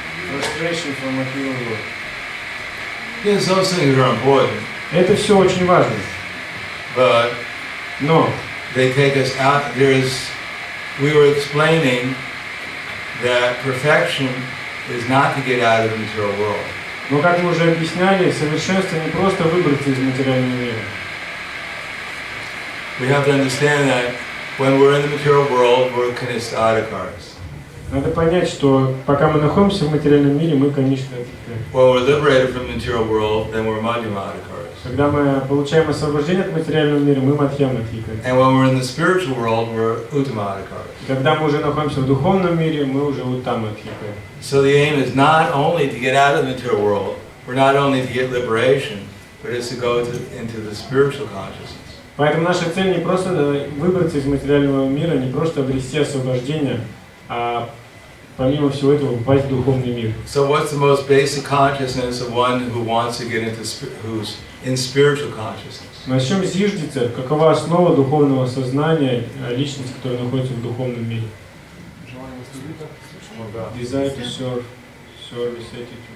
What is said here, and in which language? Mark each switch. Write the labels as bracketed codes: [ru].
[en] Frustration from material world. Yes, those things are important. [ru] Это все очень важно. [en] But [ru] Но [en] they take us out. We were explaining that perfection is not to get out of the material world. [ru] Но как мы уже объясняли, совершенство не просто выбраться из материального мира. [en] We have to understand that when we're in the material world, we're kanistadikaras. [ru] Надо понять, что пока мы находимся в материальном мире, мы, конечно, [en] when we're liberated from the material world, then we're madhyamadikaras. [ru] Когда мы получаем освобождение от материального мира, мы мадхьямадхикары. [en] And when we're in the spiritual world, we're uttamadikaras. [ru] Когда мы уже находимся в духовном мире, мы уже уттамадхикары. [en] So the aim is not only to get out of the material world, we're not only to get liberation, but it's to go into the spiritual consciousness. [ru] Поэтому наша цель не просто выбраться из материального мира, не просто обрести освобождение, а помимо всего этого попасть в духовный мир. [en] So what's the most basic consciousness of one who wants to get into who's in spiritual consciousness? [ru] На чем зиждется, какова основа духовного сознания личности, которая находится в духовном мире? [en] Desire to serve, service attitude.